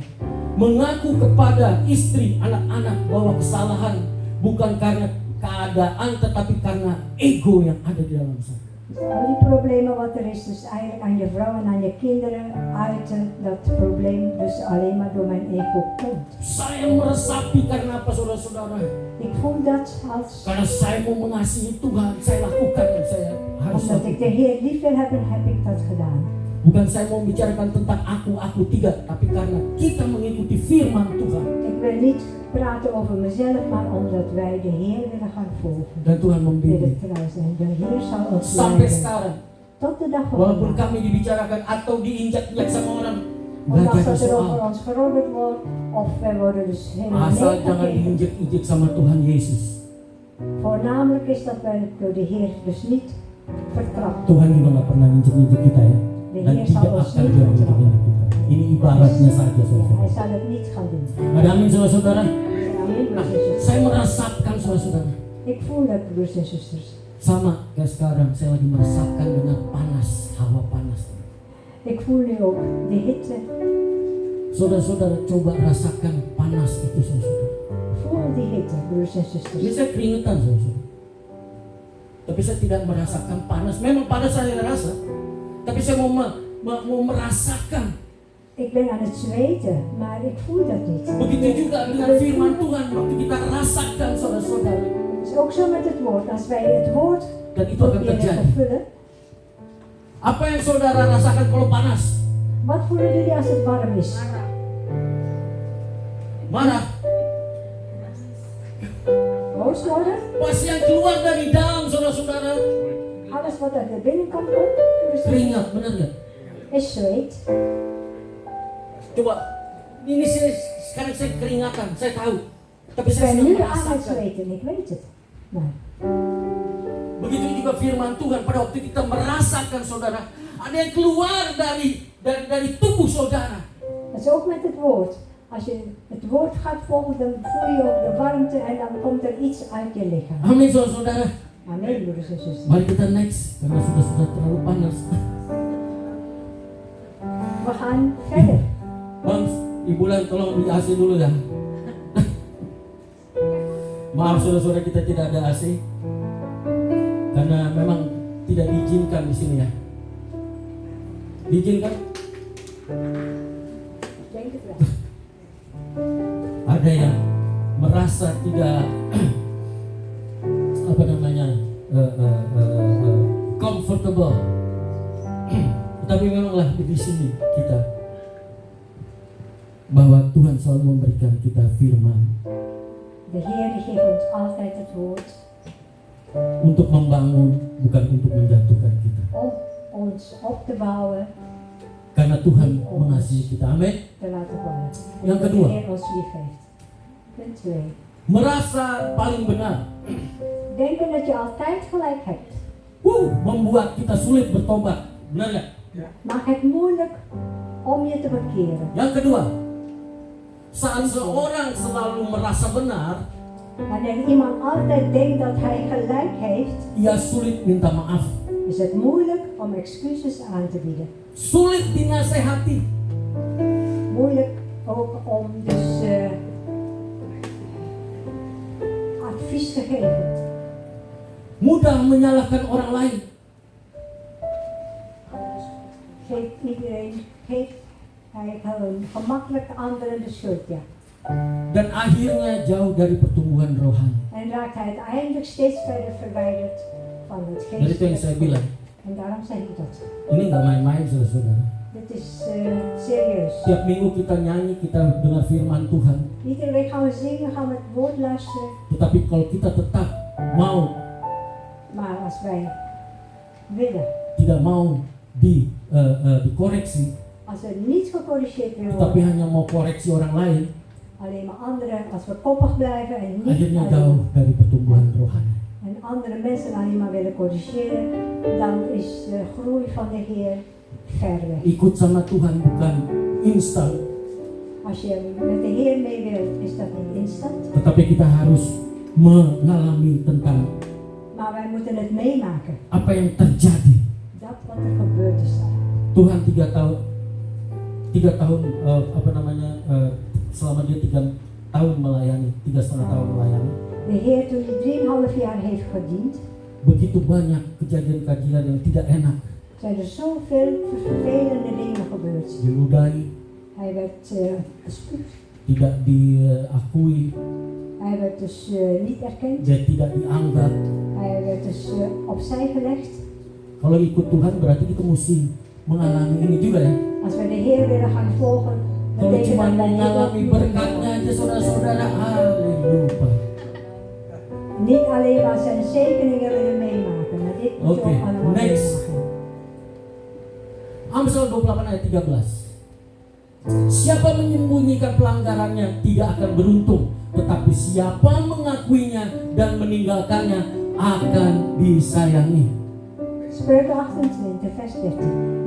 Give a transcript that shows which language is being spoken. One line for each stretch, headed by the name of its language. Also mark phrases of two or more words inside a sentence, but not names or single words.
Indonesian: Mengaku kepada istri, anak-anak bahwa kesalahan bukan karena keadaan tetapi karena ego yang ada di dalam saya.
Dutch: Al die problemen wat er is, dus eigenlijk aan je vrouw en aan je kinderen uiten dat probleem dus alleen maar door mijn ego komt.
Indonesian: Saya meresapi karena apa, saudara-saudara?
Dutch: Ik voel dat als,
Indonesian: Karena saya mau mengasihi Tuhan, saya lakukan yang saya harus
Dutch: omdat ik de
Indonesian: lakukan.
Dutch: Heer lief wil hebben, heb ik dat gedaan.
Indonesian: Bukan saya mau bicarakan tentang aku tidak, tapi karena kita mengikuti firman Tuhan.
Dutch: Ik wil niet praten over mezelf, maar omdat wij de Heer willen gaan volgen.
Indonesian: Dan Tuhan
Dutch: Willen
Indonesian: membimbing.
Dutch: trouw zijn. De Heer zal ons
Indonesian: Sampai
Dutch: leiden.
Indonesian: sekarang,
Dutch: Tot de dag van
Indonesian: walaupun
Dutch: vandaag.
Indonesian: kami dibicarakan atau diinjak-injak sama orang, nggak
Dutch: Ondanks
Indonesian: jadi
Dutch: dat er over
Indonesian: soal.
Dutch: ons geroddeld wordt, of wij worden dus helemaal
Indonesian: Asal jangan
Dutch: neergekeken.
Indonesian: diinjak-injak sama Tuhan Yesus.
Dutch: Voornamelijk is dat wij door de Heer dus niet vertrapt.
Indonesian: Tuhan juga nggak pernah injak-injak kita ya.
Dutch: De
Indonesian: Dan
Dutch: Heer
Indonesian: tidak
Dutch: zal ons
Indonesian: akan
Dutch: niet
Indonesian: dia
Dutch: vertrappen.
Indonesian: injak-injak kita. Ini ibaratnya saja,
Dutch: Hij
Indonesian: saudara.
Dutch: zal het niet gaan doen.
Indonesian: Ada amin, saudara-saudara?
Dutch: Amen, broers en zusters.
Indonesian: Saya merasakan, saudara-saudara.
Dutch: Ik voel dat, broers en zusters.
Indonesian: Sama kayak sekarang, saya lagi merasakan dengan panas, hawa panas.
Dutch: Ik voel nu ook de hitte.
Indonesian: Saudara-saudara, coba rasakan panas itu, saudara.
Dutch: Voel die hitte, broers en
Indonesian: Ini
Dutch: zusters.
Indonesian: saya keringetan, saudara. Tapi saya tidak merasakan panas. Memang panas saya rasa. Tapi saya mau merasakan.
Dutch: Ik ben aan het zweten, maar ik voel dat niet.
Indonesian: Begitu juga dengan firman Tuhan. Waktu kita rasakan, saudara-saudara.
Dutch: Het is ook zo met het woord. Als wij het woord
Indonesian: Dan itu akan
Dutch: proberen
Indonesian: terjadi.
Dutch: te vullen.
Indonesian: Apa yang saudara rasakan kalau panas?
Dutch: Wat voelen jullie als het warm is?
Indonesian: Marah.
Dutch: Boos worden?
Indonesian: Pas yang keluar dari dalam, saudara-saudara.
Dutch: Alles wat uit de binnenkant komt, broers en
Indonesian: Keringat, benar nggak?
Dutch: is zweet.
Indonesian: Coba, ini sekarang saya keringatan, saya tahu. Tapi
Dutch: Ik
Indonesian: saya
Dutch: ben
Indonesian: sedang
Dutch: nu aan het
Indonesian: merasakan.
Dutch: zweten, ik weet het. Maar
Indonesian: Begitu juga firman Tuhan pada waktu kita merasakan, saudara, ada yang keluar dari tubuh saudara.
Dutch: dat is ook met het woord. Als je het woord gaat volgen, dan voel je ook de warmte en dan komt er iets uit je lichaam.
Indonesian: Amin, saudara.
Dutch: Amen, broeders en zusters.
Indonesian: Mari kita next, karena sudah terlalu panas.
Dutch: We gaan verder.
Indonesian: Bang, Ibu Lan, tolong beli AC dulu ya. Maaf saudara-saudara, kita tidak ada AC karena memang tidak diizinkan di sini ya. Diizinkan?
Dutch: Denk het wel.
Indonesian: Ada yang merasa tidak apa namanya comfortable. Tapi memanglah di sini kita bahwa Tuhan selalu memberikan kita firman
Dutch: De Heer die geeft ons altijd het woord
Indonesian: untuk membangun, bukan untuk menjatuhkan kita.
Dutch: om ons op te bouwen,
Indonesian: Karena Tuhan mengasihi kita. Amin.
Dutch: te laten bouwen.
Indonesian: Yang
Dutch: Omdat
Indonesian: kedua.
Dutch: de Heer ons lief heeft. Punt 2.
Indonesian: Merasa paling benar.
Dutch: Denken dat je altijd gelijk hebt.
Indonesian: Membuat kita sulit bertobat. Benar nggak?
Dutch: Maakt het moeilijk om je te bekeren.
Indonesian: Yang kedua, saat seorang selalu merasa benar,
Dutch: Wanneer iemand altijd denkt dat hij gelijk heeft,
Indonesian: ia sulit minta maaf,
Dutch: is het moeilijk om excuses aan te bieden.
Indonesian: sulit dinasehati,
Dutch: Moeilijk ook om dus advies te geven.
Indonesian: mudah menyalahkan orang lain,
Dutch: Geeft hij gemakkelijk anderen de schuld, ja.
Indonesian: dan akhirnya jauh dari pertumbuhan rohani.
Dutch: En En raakt hij uiteindelijk steeds verder verwijderd van het
Indonesian: Dan itu yang saya
Dutch: geest.
Indonesian: bilang.
Dutch: En daarom zeg ik dat.
Indonesian: Ini nggak main-main saudara-saudara.
Dutch: Dit is serieus.
Indonesian: Tiap minggu kita nyanyi, kita dengar firman Tuhan.
Dutch: Iedere week gaan we zingen, gaan we het woord luisteren.
Indonesian: Tetapi kalau kita tetap mau,
Dutch: Maar als wij willen,
Indonesian: tidak mau dikoreksi,
Dutch: als we niet gecorrigeerd willen
Indonesian: tetapi
Dutch: worden,
Indonesian: hanya mau koreksi orang lain,
Dutch: alleen maar anderen, als we koppig blijven en niet
Indonesian: akhirnya
Dutch: alleen-
Indonesian: jauh dari pertumbuhan rohani.
Dutch: en andere mensen alleen maar willen corrigeren, dan is de groei van de Heer ver weg.
Indonesian: Ikut sama Tuhan bukan instan,
Dutch: Als je met de Heer mee wilt, is dat niet instant,
Indonesian: tetapi kita harus mengalami tentang
Dutch: maar wij moeten het meemaken.
Indonesian: apa yang terjadi.
Dutch: Dat wat er gebeurd is daar.
Indonesian: Tuhan 3 tahun selama dia 3 tahun melayani, 3,5 tahun melayani,
Dutch: De Heer toen hij 3,5 jaar heeft gediend,
Indonesian: begitu banyak kejadian-kejadian yang tidak enak,
Dutch: zijn er zoveel vervelende dingen gebeurd.
Indonesian: diludahi,
Dutch: Hij werd gespuugd,
Indonesian: tidak diakui,
Dutch: hij werd dus niet erkend,
Indonesian: dia tidak dianggap.
Dutch: hij werd dus opzij gelegd.
Indonesian: Kalau ikut Tuhan berarti kita mesti mengalami ini juga ya.
Dutch: Als we de Heer willen gaan volgen,
Indonesian: Kalau
Dutch: betekent
Indonesian: cuma
Dutch: dat wij dit ook
Indonesian: mengalami
Dutch: moeten
Indonesian: berkatnya aja saudara-saudara, haleluya.
Dutch: niet alleen maar zijn zegeningen willen meemaken, maar dit moet je
Indonesian: Oké,
Dutch: ook allemaal
Indonesian: next.
Dutch: meemaken.
Indonesian: Amsal 28 ayat 13. Siapa menyembunyikan pelanggarannya tidak akan beruntung, tetapi siapa mengakuinya dan meninggalkannya akan disayangi.
Dutch: Spreuken 28, vers 13.